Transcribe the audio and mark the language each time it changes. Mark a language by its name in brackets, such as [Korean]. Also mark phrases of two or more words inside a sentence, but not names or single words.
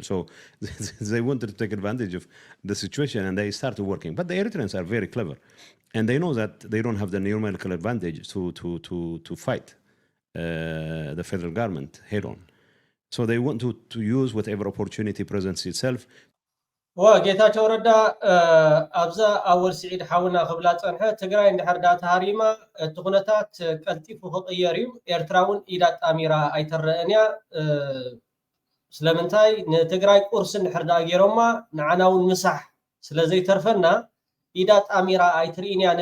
[English] So they wanted to take advantage of the situation and they started working. But the Eritreans are very clever. And they know that they don't have the numerical advantage to fight the federal government head on. So they want to use whatever opportunity presents itself. [Tigrinya] وጌታቸው ረዳ ኣብዛ ኣወል ስዒድ ሓውና ክብላ ፀንሐ ትግራይ እንድሕር ዳ ተሃሪማ እቲ ኩነታት ቀልጢፉ ክቕየር እዩ ኤርትራ እውን ኢዳ ጣሚራ ኣይተረአን እያ ስለምንታይ ንትግራይ ቁርሲ እንድሕር ዳ ገይሮማ ንዓና እውን ምሳሕ ስለዘይተርፈና ኢዳ ጣሚራ ኣይትርኢን እያ